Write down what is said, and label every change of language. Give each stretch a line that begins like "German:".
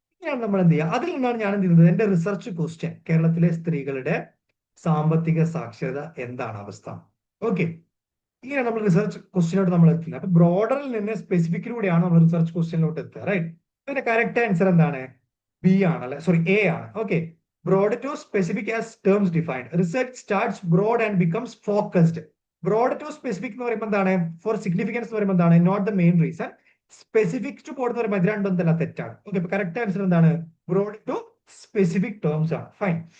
Malayalam: ഇങ്ങനെയാണ് നമ്മൾ എന്ത് ചെയ്യുക. അതിൽ നിന്നാണ് ഞാൻ എന്ത് ചെയ്യുന്നത്, എന്റെ റിസർച്ച് ക്വസ്റ്റ്യൻ കേരളത്തിലെ സ്ത്രീകളുടെ സാമ്പത്തിക സാക്ഷരത എന്താണ് അവസ്ഥ. ഓക്കെ, ഇങ്ങനെയാണ് നമ്മൾ റിസർച്ച് ക്വസ്റ്റ്യനോട്ട് നമ്മൾ എത്തുന്നത്. അപ്പൊ ബ്രോഡറിൽ നിന്ന് സ്പെസിഫിക്കിലൂടെയാണ് നമ്മൾ റിസർച്ച് ക്വസ്റ്റ്യനിലോട്ട് എത്തുക, റൈറ്റ്? അതിന്റെ കറക്റ്റ് ആൻസർ എന്താണ്, ബി ആണ്, അല്ലെ? സോറി, എ ആണ്.
English: Okay, broad to specific as terms defined. Research starts broad and becomes focused.
Malayalam: Broad to specific എന്ന് പറയുമ്പോൾ എന്താണ്,
English: for significance
Malayalam: എന്ന് പറയുമ്പോൾ എന്താണ്,
English: Not the main reason.
Malayalam: Specific to poured എന്ന് പറയുമ്പോൾ ഇത് രണ്ടും തന്നെ തെറ്റാണ്. ഓക്കെ, ഇപ്പൊ കറക്റ്റ് ആൻസർ എന്താണ്,
English: broad to specific terms
Malayalam: ആണ്. ഫൈൻ.